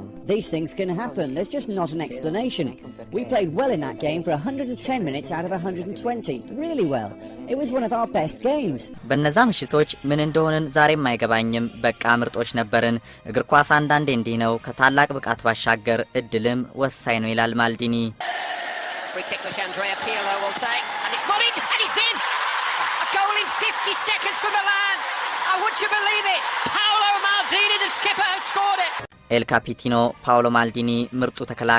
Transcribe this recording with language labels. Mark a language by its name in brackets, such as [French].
[English] These things can happen. There's just not an explanation. We played well in that game for 110 minutes out of 120. Really well. It was one of our best games. [Amharic] በነዛ ምሽቶች ምን እንደሆነን ዛሬም አይገባኝም። በቃ ምርጦች ነበርን። እግር ኳስ አንዳንዴ እንዲህ ነው። ከታላቅ ብቃት ባሻገር እድልም ወሳኝ ነው ይላል ማልዲኒ። [English] Free kick which Andrea Pirlo will take and it's volleyed and it's in. A goal in 50 seconds from Milan. Would you believe it? Paolo Maldini the skipper has scored it. ኤል ካፒቲኖ ፓውሎ ማልዲኒ [Amharic] ምርጡ ተከላካይ